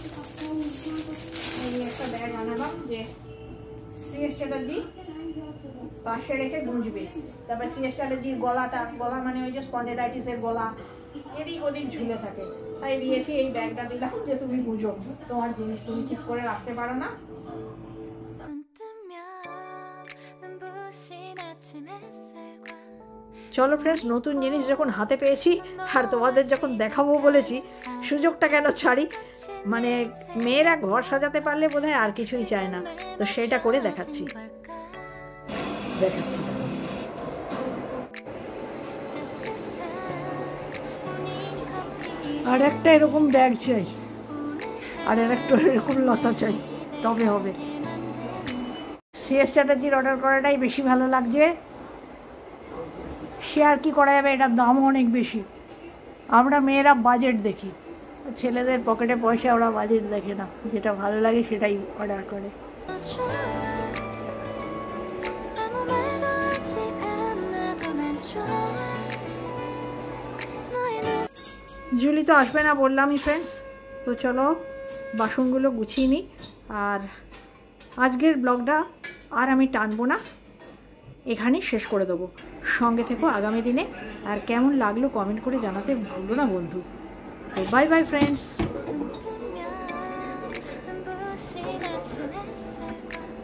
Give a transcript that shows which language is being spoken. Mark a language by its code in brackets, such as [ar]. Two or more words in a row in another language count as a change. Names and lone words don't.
[bn] এই একটা ব্যাগ আনালাম, যে সিএস চ্যাটার্জি পাশে রেখে গুঁজবে। তারপর সিএসএলজির গলা মানে ওই যে স্পন্ডেলাইটিসের গলা এদিক ওদিক ঝুলে থাকে, তাই দিয়েছি এই ব্যাগটা দিলাম যে তুমি বুঝো তোমার জিনিস তুমি ঠিক করে রাখতে পারো না। [ko] 손 뜨면 눈부신 아침 햇살과 [bn] চলো ফ্রেন্ডস, নতুন জিনিস যখন হাতে পেয়েছি আর তোমাদের যখন দেখাবো বলেছি, সুযোগটা কেন ছাড়ি। মানে মেয়েরা ঘর সাজাতে পারলে বোধহয় আর কিছুই চায় না, তো সেটা করে দেখাচ্ছি। আর একটা এরকম ব্যাগ চাই, আর একটা এরকম লতা চাই, তবে হবে। সিএস চ্যাটার্জির অর্ডার করাটাই বেশি ভালো লাগছে। সে আর কি করা যাবে, এটার দামও অনেক বেশি। আমরা মেয়েরা বাজেট দেখি, ছেলেদের পকেটে পয়সা, ওরা বাজেট দেখে না, যেটা ভালো লাগে সেটাই অর্ডার করে। [ko] 아무 말도 하지 않아도 난 좋아 너의 눈 [bn] জুলি তো আসবে না বললামই ফ্রেন্ডস, তো চলো বাসনগুলো গুছিয়ে নিই। আর আজকের ব্লগটা আর আমি টানবো না, এখানেই শেষ করে দেবো। সঙ্গে থেকো আগামী দিনে, আর কেমন লাগলো কমেন্ট করে জানাতে ভুলো না বন্ধু। [en] তো bye bye friends. [ko] 눈 뜨면 눈부신 아침 햇살과